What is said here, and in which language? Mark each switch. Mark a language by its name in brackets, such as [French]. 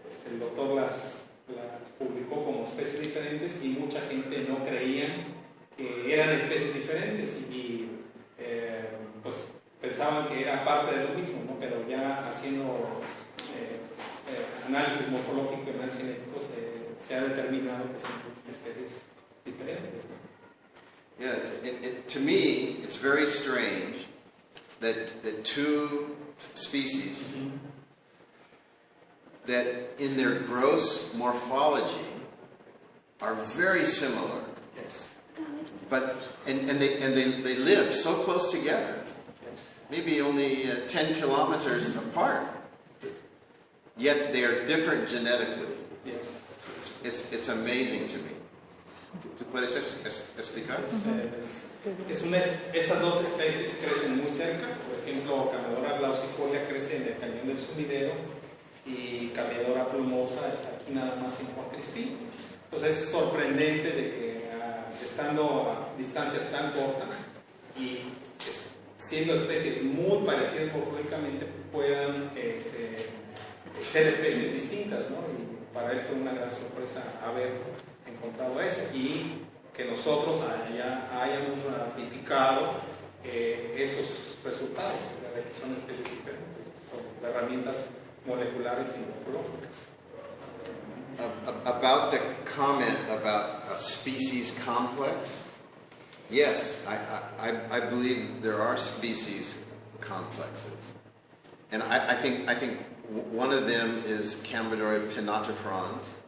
[Spanish] El doctor las publicó como especies diferentes y mucha gente no creía que eran especies diferentes y pues pensaban que era parte de lo mismo, ¿no? Pero ya haciendo análisis morfológico y análisis genético se ha determinado que son especies diferentes, ¿no? [English] Yeah, to me, it's very strange that two species that in their gross morphology are very similar. Yes. But and they live so close together. Yes. Maybe only 10 kilometers apart. Yet they are different genetically. Yes. So it's amazing to me. [Spanish] ¿Tú puedes explicar? Esas dos especies crecen muy cerca. Por ejemplo, Chamaedorea glaucifolia crece en el cañón del Sumidero y Chamaedorea plumosa está aquí nada más en Juan Crispín. Entonces es sorprendente de que estando a distancias tan cortas y siendo especies muy parecidas morfológicamente puedan ser especies distintas, ¿no? Y para él fue una gran sorpresa haber encontrado eso y que nosotros hayamos ratificado esos resultados, o sea, de que son especies diferentes con herramientas moleculares y morfológicas. [English] About the comment about a species complex, yes, I believe there are species complexes, and I think one of them is Chamaedorea pinnatifrons.